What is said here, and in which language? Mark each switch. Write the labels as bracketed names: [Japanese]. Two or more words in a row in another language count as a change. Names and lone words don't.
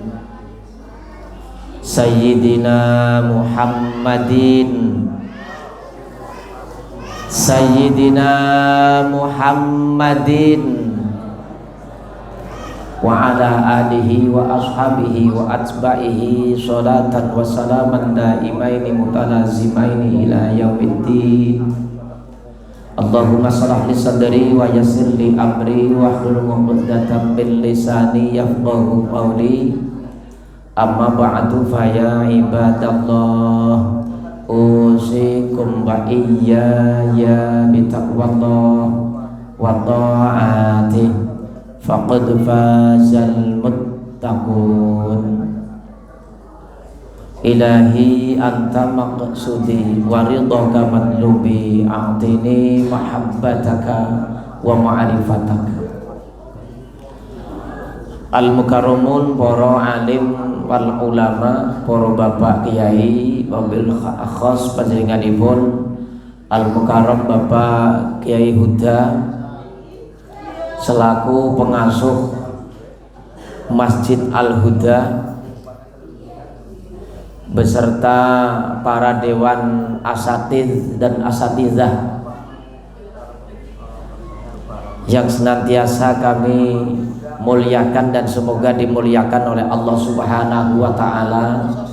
[Arabic] سيدنا محمد وعلى آله وأصحابه وأتباعه صلاة وسلاما دائمين متلازمين إلى يوم الدين. اللهم اشرح لي صدري ويسر لي أمري واحلل عقدة من لساني يفقهوا قولي. أما بعد فيا عباد الله أوصيكم وإياي بتقوى الله وطاعته فقد فاز المتقون. إلهي أنت مقصودي ورضاك مطلوبي أعطني محبتك ومعرفتك. [Indonesian] Al-mukarramun, para [Arabic] عالم والعلماء, [Indonesian] para bapak kiai, [Arabic] وبالخاص [Indonesian] panjenenganipun Al-Mukarram Bapak Kiai Huda selaku pengasuh Masjid Al-Huda beserta para dewan asatidz dan asatidzah yang senantiasa kami muliakan dan semoga dimuliakan oleh Allah [Arabic] سبحانه وتعالى.